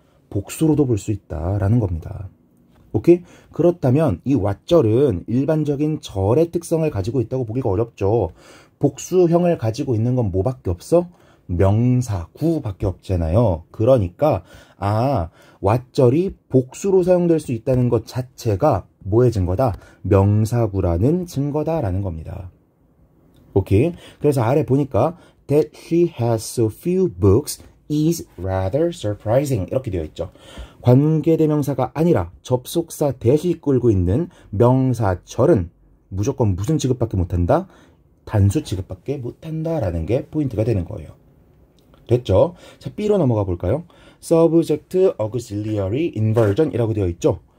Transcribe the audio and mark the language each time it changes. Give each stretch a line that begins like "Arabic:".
Korean: 복수로도 볼 수 있다라는 겁니다. 오케이? 그렇다면 이 왓절은 일반적인 절의 특성을 가지고 있다고 보기가 어렵죠. 복수형을 가지고 있는 건 뭐밖에 없어? 명사, 구밖에 없잖아요. 그러니까 왓절이 복수로 사용될 수 있다는 것 자체가 뭐의 증거다? 명사구라는 증거다라는 겁니다. 오케이? 그래서 아래 보니까
English: that she has so few books is rather surprising
Korean: 이렇게 되어 있죠. 관계대명사가 아니라 접속사 that이 끌고 있는 명사절은 무조건 무슨 취급밖에 못한다? 단수 취급밖에 못한다라는 게 포인트가 되는 거예요. 됐죠? 자, B로 넘어가 볼까요? subject auxiliary inversion 이라고 되어 있죠.